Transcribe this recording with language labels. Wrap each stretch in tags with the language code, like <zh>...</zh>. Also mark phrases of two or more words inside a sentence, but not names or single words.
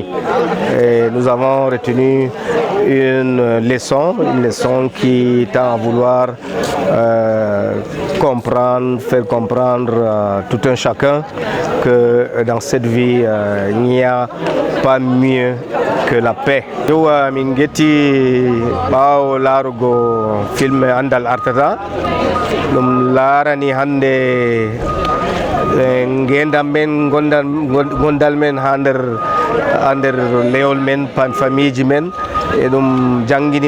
<fr>Et nous avons retenu une leçon qui tend à vouloir faire comprendre tout un chacun que dans cette vie, il n'y a pas mieux que la paix.</fr> <ff>Jowa min getti ɓawo larugo film Andal Artata ɗum larani hande ngendam men gondal men ha nder lewol men famille ji men e ɗum jangini</ff>